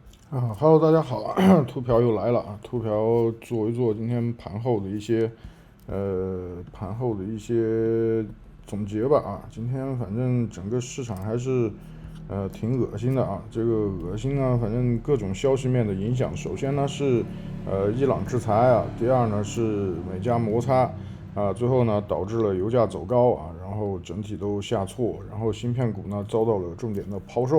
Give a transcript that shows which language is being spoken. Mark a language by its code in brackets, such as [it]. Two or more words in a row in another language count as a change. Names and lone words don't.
[zh] Hello，大家好，圖瓢又來了啊！图瓢做一做今天盘后的一些总結吧啊！今天反正整個市場還是挺惡心的啊！這個惡心呢，反正各種消息面的影響，首先呢是伊朗制裁啊，第二呢是美加摩擦啊，最後呢導致了油價走高啊，然後整體都下挫，然後芯片股呢遭到了重點的拋售。